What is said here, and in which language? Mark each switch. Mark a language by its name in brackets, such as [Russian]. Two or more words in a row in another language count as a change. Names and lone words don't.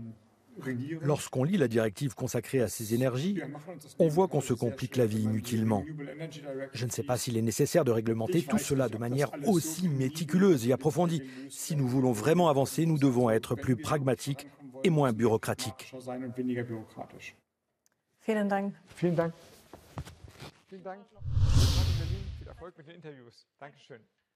[French] Lorsqu'on lit la directive consacrée à ces énergies, on voit qu'on se complique la vie inutilement. Je ne sais pas s'il est nécessaire de réglementer tout cela de manière aussi méticuleuse et approfondie. Si nous voulons vraiment avancer, nous devons être plus pragmatiques et moins bureaucratiques. [German] Vielen Dank. Vielen Dank. Vielen Dank. Viel Erfolg mit den Interviews. Dankeschön.